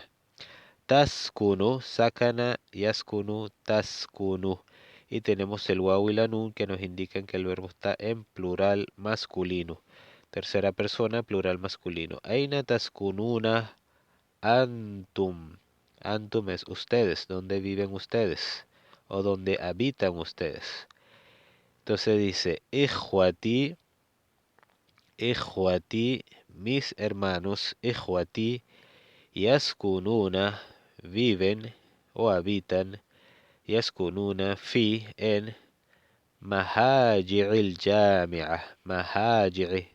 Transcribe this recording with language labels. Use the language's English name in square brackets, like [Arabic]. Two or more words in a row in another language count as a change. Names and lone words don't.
[Arabic] تسكنُ، سكنَ، يسكنُ، تسكنُ. [Spanish] Y tenemos el waw y la nun que nos indican que el verbo está en plural masculino. Tercera persona, plural masculino. [Arabic] أين تسكنون أنتم. [Spanish] Antum es ustedes, ¿dónde viven ustedes? O ¿dónde habitan ustedes? Entonces dice, [Arabic] إخوتي، إخوتي, [Spanish] mis hermanos, Ikhwati, Yaskununa, viven o habitan, [Arabic] يسكنون، في، en، مهاجع الجامعة، مهاجع.